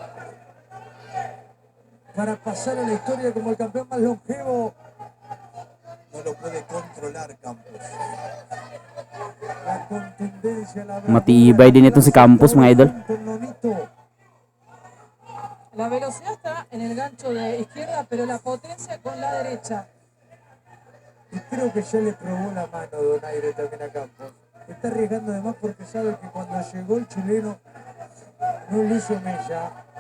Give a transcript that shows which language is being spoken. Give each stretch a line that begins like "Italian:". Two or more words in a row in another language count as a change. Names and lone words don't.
Spanish: Para pasar a la historia como el campeón más longevo. No lo puede controlar Campos. La contundencia, la
Filipino: Matibay din ito si Campos mga idol.
Spanish: con Nonito. La velocidad está en el gancho de izquierda, pero la potencia con la derecha. Y creo que ya le probó la mano Donaire también a Campos. Está arriesgando de más porque sabe que cuando llegó el chileno no le hizo mella.